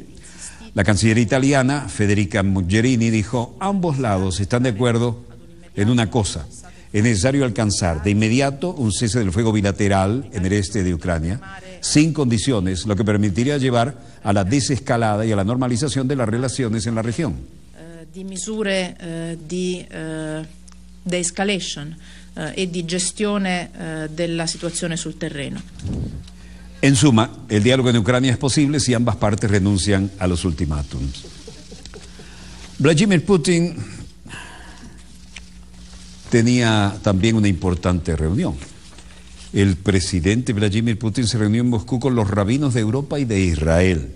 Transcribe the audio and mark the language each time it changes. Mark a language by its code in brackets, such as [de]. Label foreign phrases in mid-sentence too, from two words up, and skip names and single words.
[es] La canciller italiana, Federica Mogherini, dijo: ambos lados están de acuerdo en una cosa. Es necesario alcanzar de inmediato un cese del fuego bilateral en el este de Ucrania, sin condiciones, lo que permitiría llevar a la desescalada y a la normalización de las relaciones en la región. [it] Di misure di de-escalation e di gestione della situazione sul terreno. [es] En suma, el diálogo en Ucrania es posible si ambas partes renuncian a los ultimátums. Vladimir Putin tenía también una importante reunión. El presidente Vladimir Putin se reunió en Moscú con los rabinos de Europa y de Israel.